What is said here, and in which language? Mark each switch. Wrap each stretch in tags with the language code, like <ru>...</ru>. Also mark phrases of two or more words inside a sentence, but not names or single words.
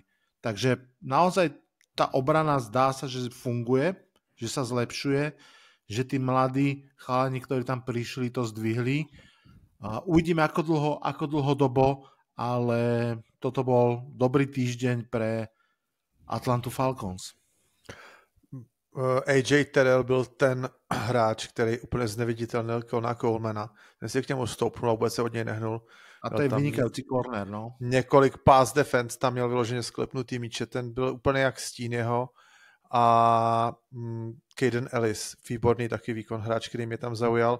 <sk>Takže naozaj tá obrana zdá sa, že funguje, že sa zlepšuje, že tí mladí chalani, ktorí tam prišli, to zdvihli. Uvidíme ako dlhodobo, ale toto bol dobrý týždeň pre Atlantu Falcons.</sk> <cs>AJ Terrell byl ten hráč, který úplně zneviditelnil na Colemana. Ten si k němu stoupnul a vůbec se od něj nehnul. A to je vynikající corner, no. Několik</cs> <en>pass defense</en> <cs>tam měl vyloženě sklepnutý míče, ten byl úplně jak stín jeho. A Caden Ellis, výborný taky výkon hráč, který mě tam zaujal.</cs>